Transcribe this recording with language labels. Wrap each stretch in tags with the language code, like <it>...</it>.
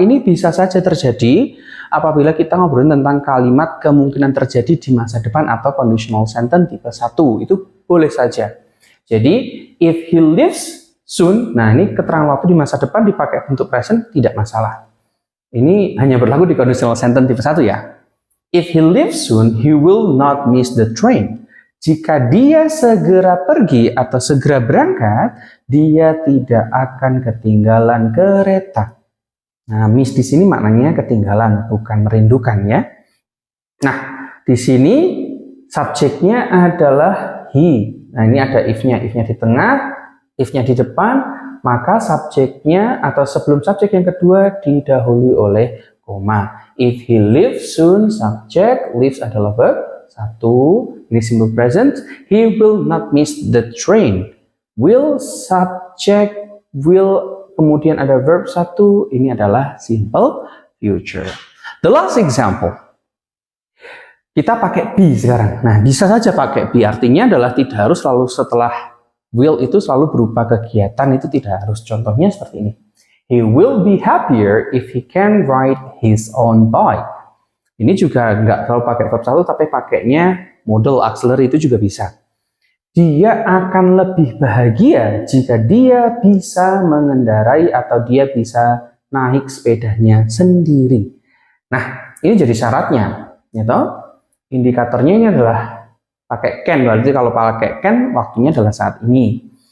<id>Ini bisa saja terjadi apabila kita ngobrolin tentang kalimat kemungkinan terjadi di masa depan atau conditional sentence tipe 1. Itu boleh saja. Jadi,</id> <en>if he leaves soon,</en> <id>nah ini keterangan waktu di masa depan dipakai bentuk present, tidak masalah. Ini hanya berlaku di conditional sentence tipe 1 ya.</id> <en>If he leaves soon, he will not miss the train.</en> <id>Jika dia segera pergi atau segera berangkat, dia tidak akan ketinggalan kereta. Nah, miss di sini maknanya ketinggalan, bukan merindukan ya. Nah, di sini subjeknya adalah he. Nah, ini ada if-nya di tengah, if-nya di depan, maka subjeknya atau sebelum subjek yang kedua didahului oleh koma.</id> <en>If he leaves soon,</en> <id>subjek, leaves adalah verb 1, ini simple present.</id> <en>He will not miss the train.</en> <id>Will, subject, will, kemudian ada verb 1, ini adalah simple future.</id> <en>The last example.</en> <id>Kita pakai be sekarang. Nah, bisa saja pakai be, artinya adalah tidak harus selalu setelah will itu selalu berupa kegiatan, itu tidak harus. Contohnya seperti ini.</id> <en>He will be happier if he can ride his own bike.</en> <id>Ini juga nggak selalu pakai verb 1, tapi pakainya modal auxiliary itu juga bisa. Dia akan lebih bahagia jika dia bisa mengendarai atau dia bisa naik sepedanya sendiri. Nah, ini jadi syaratnya, ya toh? Indikatornya ini adalah pakai can, berarti kalau pakai can waktunya adalah saat ini.</id>